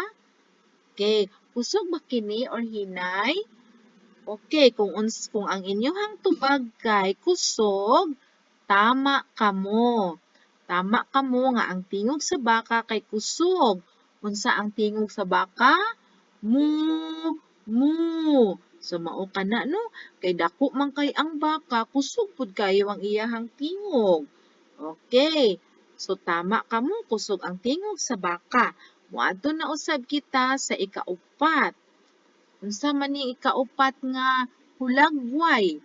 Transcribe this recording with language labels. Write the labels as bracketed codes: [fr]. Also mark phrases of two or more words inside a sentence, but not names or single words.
[ceb] Okay, kusog ba kini or hinay? Okay, kung ang inyong tubag kay kusog, tama kamo. Tama kamo nga ang tingog sa baka kay kusog. Unsa ang tingog sa baka? Mu, mu. So mao kana no, kay dako man kay ang baka, kusog pud kayo ang iyahang tingog. Okay. So tama kamo, kusog ang tingog sa baka. Moadto na usab kita sa ikaupat. Unsa man ni ikaupat nga hulagway?